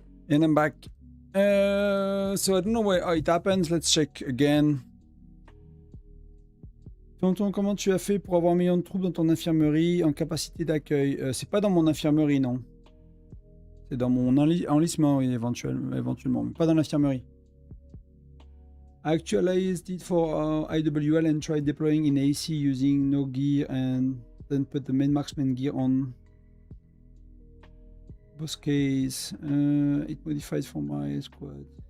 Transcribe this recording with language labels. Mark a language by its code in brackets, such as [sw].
[en] And I'm back. So I don't know how it happens. Let's check again. [fr] Tonton, comment tu as fait pour avoir un million de troupes dans ton infirmerie en capacité d'accueil? C'est pas dans mon infirmerie, non. C'est dans mon enlistement, oui, éventuellement, mais pas dans l'infirmerie. [en] I actualized it for IWL and tried deploying in AC using no gear and then put the main marksman gear on. Boss case, it modifies for my squad.